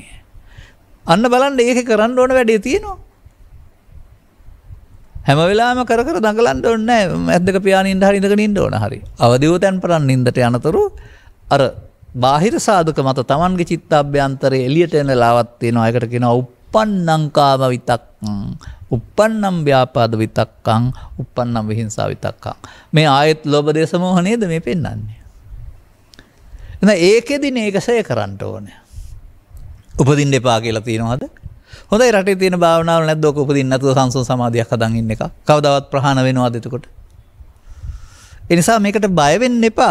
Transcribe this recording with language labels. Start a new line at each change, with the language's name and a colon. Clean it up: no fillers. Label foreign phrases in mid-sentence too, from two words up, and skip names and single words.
Sinhala: අන්න බලන්න ඒකේ කරන්න ඕන වැඩේ තියෙනවා. හැම වෙලාවෙම කර කර දඟලන්න ඕනේ නැහැ. ඇස් දෙක පියාගෙන ඉඳ හරි ඉඳගෙන ඉන්න ඕන හරි. අවදිව තැන් පරන් නින්දට යනතුරු අර බාහිර සාධක මත Tamanගේ චිත්තාභ්‍යන්තරයේ එළියට එන ලාවක් තියෙනවා. ඒකට කියනවා
Pali: uppannam kama vitakkam, uppannam vyapada vitakkam, uppannam vihinsa vitakkam.
Sinhala: මේ ආයත් ලෝභ දේශ මොහ නේද මේ පෙන්වන්නේ. එහෙනම් ඒකෙදි මේකසය කරන්න ඕනේ. උපදින්න එපා කියලා තියෙනවද? හොඳයි රටේ තියෙන භාවනාවල නැද්ද ඔක උපදින්න නැතුව සංසුන් සමාධියක් හදන් ඉන්න එක. කවදාවත් ප්‍රහාණ වෙනවද එතකොට? ඒ නිසා මේකට බය වෙන්න එපා.